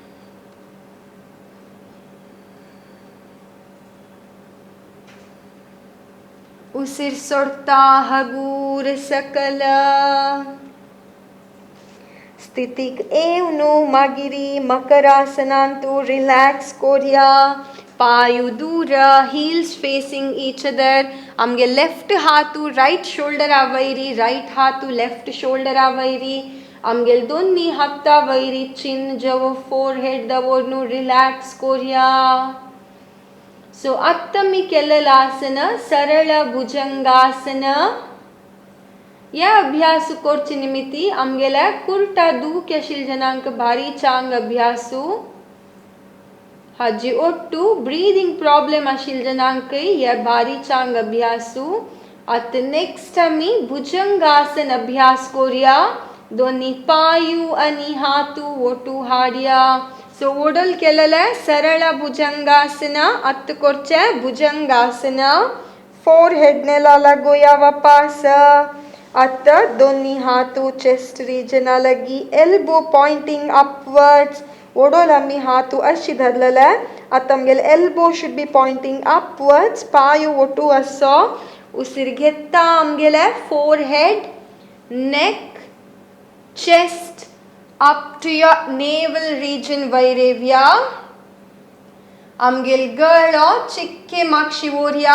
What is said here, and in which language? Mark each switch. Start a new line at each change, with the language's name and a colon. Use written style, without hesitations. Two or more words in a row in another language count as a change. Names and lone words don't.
Konkani: उसिर सोडता हगूर सकल. स्थितीक येवनु मागिरी मकरासनांतू रिलॅक्स कोरया. पायू दूर,
English: heels facing each other.
Konkani: आमगे लेफ्ट हातू
English: right shoulder
Konkani: आवैरी, राइट हातू
English: left shoulder
Konkani: आवैरी. आमगेल दोन्ही हाता वैरी चिन जवो फोरहेड दवोरनु रिलॅक्स कोरया. सो आत्ता मी केलेलं आसन सरळ भुजंगासन. या अभ्यास कोरची निमित्ती आमगेल्या कुर्टा दूक आशिल जनांक भारी चांग अभ्यासू. हाजी ओट्टू
English: breathing problem
Konkani: आशिल जनांक या भारी चांग अभ्यासू. आता नेक्स्ट आमी भुजंगासन अभ्यास कोरया. दोन्ही पायू आणि हातू ओटू हाडया. सो ओडल केलेलं सरळ भुजंगासन. आता कोरचे भुजंगासन. फोरहेड नेला लागोया वापास. आता दोन्ही हातू
English: chest region
Konkani: लगी,
English: elbow pointing upwards.
Konkani: ओडोल आम्ही हातू अशी धरलेला. आता आमगेल
English: elbow should be pointing upwards.
Konkani: पाय ओटू असो. उसिर घेता आमगेले
English: forehead, neck, chest up to your navel region
Konkani: वैरेव्या. आमगेल गळो चिक्के मागशी ओरया.